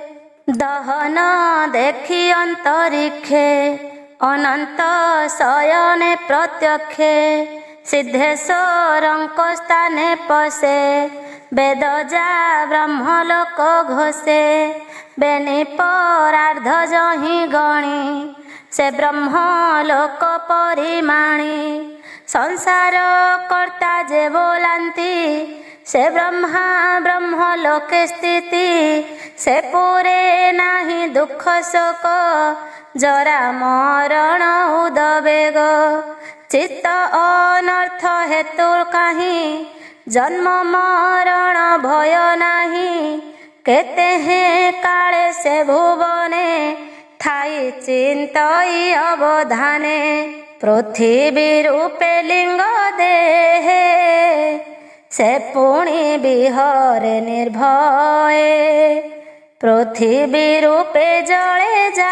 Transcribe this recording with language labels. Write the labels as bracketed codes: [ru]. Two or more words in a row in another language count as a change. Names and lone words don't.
[or] ଦହନ ଦେଖି ଅନ୍ତରିକ୍ଷେ ଅନନ୍ତ ଶୟନେ ପ୍ରତ୍ୟକ୍ଷେ ସିଦ୍ଧେଶ୍ୱରଙ୍କ ସ୍ଥାନେ ପଶେ ବେଦ ଯା ବ୍ରହ୍ମଲୋକ ଘୋଷେ ବେନି ପରାର୍ଦ୍ଧ ଯହିଁ ଗଣି ସେ ବ୍ରହ୍ମଲୋକ ପରିମାଣି ସଂସାର କର୍ତ୍ତା ଯେ ବୋଲନ୍ତି ସେ ବ୍ରହ୍ମା ବ୍ରହ୍ମଲୋକେ ସ୍ଥିତି ସେ ପୁରେ ନାହିଁ ଦୁଃଖ ଶୋକ ଜରା ମରଣ ଉଦବେଗ ଚିତ୍ତ ଅନର୍ଥ ହେତୁ କାହିଁ ଜନ୍ମ ମରଣ ଭୟ ନାହିଁ କେତେ ହେଁ କାଳେ ସେ ଭୁବନେ ଥାଇ ଚିନ୍ତଇ ଅବଧାନେ ପୃଥ୍ୱୀ ରୂପେ ଲିଙ୍ଗ ଦେହେ ସେ ପୁଣି ବିହରେ ନିର୍ଭୟେ ପୃଥ୍ୱୀ ରୂପେ ଜଳେ